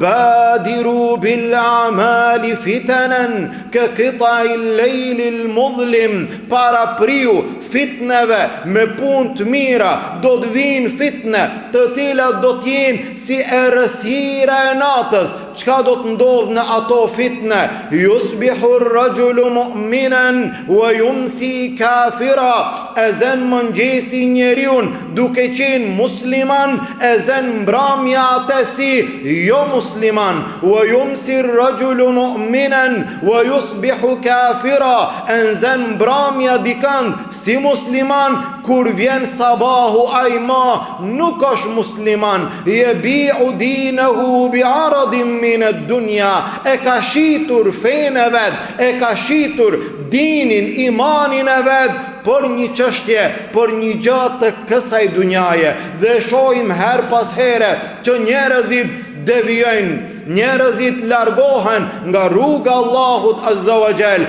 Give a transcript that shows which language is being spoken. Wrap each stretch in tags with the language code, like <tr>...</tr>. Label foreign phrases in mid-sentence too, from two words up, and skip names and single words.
<ar>بادروا بالأعمال فتنا كقطع الليل المظلم,</ar> <sq>para priu fitneve me punë të mira, do të vinë fitne të cilat do të jenë si errësira e natës. Çka do të ndodhë në ato fitne?</sq> <ar>يصبح الرجل مؤمنا ويمسي كافرا,</ar> <sq>e zën mëngjesi njeriun duke qenë musliman, e zën mbrëmja atë si jo musliman.</sq> <ar>ويمسي الرجل مؤمنا ويصبح كافرا,</ar> <sq>e zën mbrëmja dikant si musliman, kur vjen sabahu ajma nuk është musliman.</sq> <ar>يبيع دينه بعرض من الدنيا,</ar> <sq>e ka shitur fenë e vet, e ka shitur dinin, imanin e vet për një çështje, për një gjatë të kësaj dunjaje. Dhe shohim her pas here që njerëzit devijojnë, njerëzit largohen nga rruga Allahut</sq> <ar>عز وجل.</ar>